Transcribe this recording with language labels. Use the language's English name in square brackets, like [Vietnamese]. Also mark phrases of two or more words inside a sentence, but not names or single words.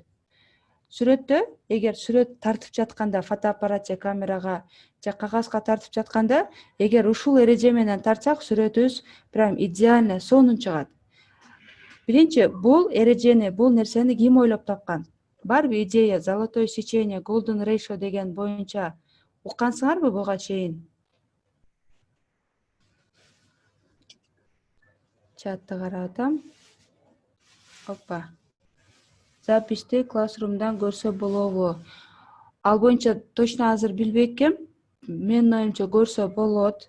[Kyrgyz] Сүрөттө, эгер сүрөт тартып жатканда, фотоаппарат же камерага же кагазга тартып жатканда, эгер ушул эреже менен тартсак, сүрөтүбүз [Russian] прям идеально [Kyrgyz] сонун чыгат. Биринчи, бул эрежени, бул нерсени ким ойлоп тапкан? Барбы идея [Russian] золотое сечение, [English] golden ratio [Kyrgyz] деген боюнча уккансыңарбы буга чейин? Чатты карап атам. Опа. Записьти классрумдан көрсө болобу? Ал боюнча точно азыр билбейкем. Менин оюмча көрсө болот.